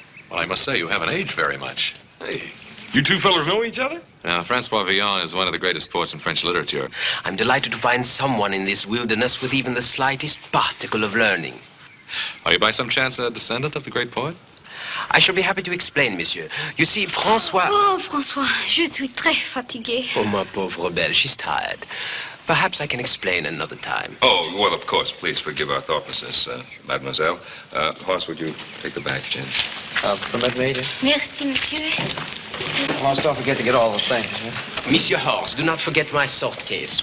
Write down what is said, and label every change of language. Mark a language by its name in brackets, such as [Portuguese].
[English] Well, I must say, you haven't aged very much. Hey, you two fellas know each other? Now, Francois Villon is one of the greatest poets in French literature. I'm delighted to find someone in this wilderness with even the slightest particle of learning. Are you by some chance a descendant of the great poet? I shall be happy to explain, monsieur. You see, Francois... [French] Oh, François, je suis très fatiguée. [English] Oh, [French] ma pauvre belle, [English] she's tired. Perhaps I can explain another time. Oh, well, of course. Please forgive our thoughtlessness, mademoiselle. Horace, would you take the bag, Jen? Permit me to? [French] Merci, monsieur. [English] Horace, don't forget to get all the things, yeah? Monsieur Horst, do not forget my sword case.